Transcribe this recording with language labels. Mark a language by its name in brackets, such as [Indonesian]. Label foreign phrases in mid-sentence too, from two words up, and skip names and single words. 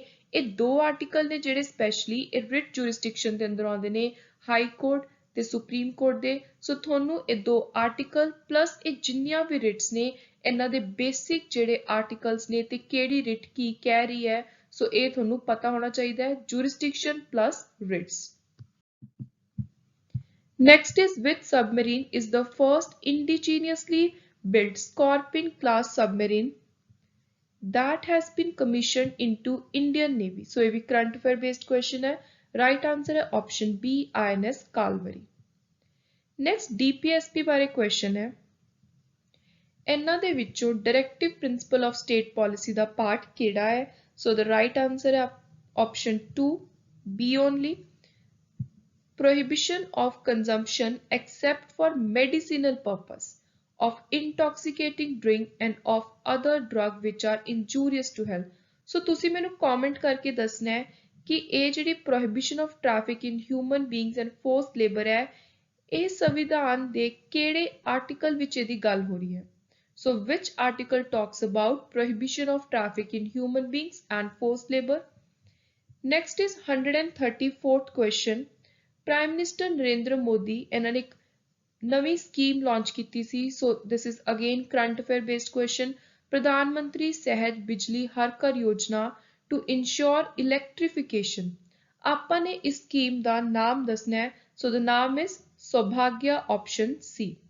[Punjabi] ਇਹ ਦੋ ਆਰਟੀਕਲ ਨੇ ਜਿਹੜੇ ਸਪੈਸ਼ਲੀ ਇਹ [English] writ jurisdiction [Punjabi] ਦੇ ਅੰਦਰ ਆਉਂਦੇ ਨੇ ਹਾਈ ਕੋਰਟ ਤੇ ਸੁਪਰੀਮ ਕੋਰਟ ਦੇ। ਸੋ ਤੁਹਾਨੂੰ ਇਹ ਦੋ [English] article plus [Punjabi] ਇਹ ਜਿੰਨੀਆਂ ਵੀ ਰਿਟਸ ਨੇ ਇਹਨਾਂ ਦੇ ਬੇਸਿਕ ਜਿਹੜੇ ਆਰਟੀਕਲਸ ਨੇ ਤੇ ਕਿਹੜੀ ਰਿਟ ਕੀ ਕਹਿ ਰਹੀ ਹੈ ਸੋ ਇਹ ਤੁਹਾਨੂੰ ਪਤਾ ਹੋਣਾ ਚਾਹੀਦਾ ਹੈ [English] jurisdiction plus writs. Next is which submarine is the first indigenously built Scorpene class submarine that has been commissioned into Indian Navy? [Hindi] So ये भी [English] current affair based question [Hindi] है। [English] Right answer है option B INS Kalvari। [Hindi] Next DPSP बारे question है। [Punjabi] ਇਹਨਾਂ ਦੇ ਵਿੱਚੋਂ [English] Directive Principle of State Policy [Punjabi] ਦਾ part ਕਿਹੜਾ ਹੈ? [English] So the right answer है option 2 B only। Prohibition of consumption except for medicinal purpose of intoxicating drink and of other drug which are injurious to health। [Punjabi] So ਤੁਸੀਂ ਮੈਨੂੰ comment ਕਰਕੇ ਦੱਸਣਾ ਹੈ ਕਿ ਇਹ ਜਿਹੜੀ [English] prohibition of traffic in human beings and forced labor [Punjabi] ਹੈ ਇਹ ਸੰਵਿਧਾਨ ਦੇ ਕਿਹੜੇ ਆਰਟੀਕਲ ਵਿੱਚ ਇਹਦੀ ਗੱਲ ਹੋ ਰਹੀ ਹੈ। [English] So which article talks about prohibition of traffic in human beings and forced labor? Next is 134th question। Prime Minister [Punjabi] ਨਰਿੰਦਰ ਮੋਦੀ ਇਹਨਾਂ ਨੇ ਇੱਕ ਨਵੀਂ ਸਕੀਮ ਲਾਂਚ ਕੀਤੀ ਸੀ। [English] So this is again current affair based question. ਪ੍ਰਧਾਨ ਮੰਤਰੀ ਸਹਿਜ ਬਿਜਲੀ ਹਰ ਘਰ ਯੋਜਨਾ to ensure electrification. [Punjabi] ਆਪਾਂ ਨੇ ਇਸ ਸਕੀਮ ਦਾ ਨਾਮ ਦੱਸਣਾ ਹੈ। [English] So the [Punjabi] ਨਾਮ [English] is Saubhagya option C.